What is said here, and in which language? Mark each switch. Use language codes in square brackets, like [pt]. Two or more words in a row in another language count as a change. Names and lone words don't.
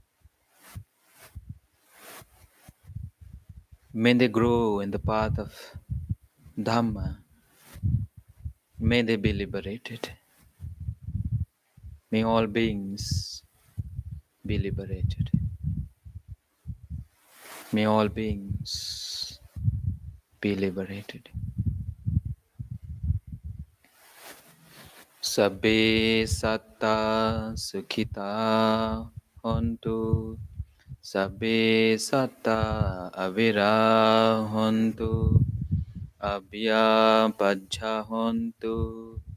[en] May they grow in the path of Dhamma. May they be liberated. May all beings be liberated. May all beings be liberated. [pi] Sabbe satta sukhita hontu. Sabbe satta avira hontu. Abhya pajja hontu.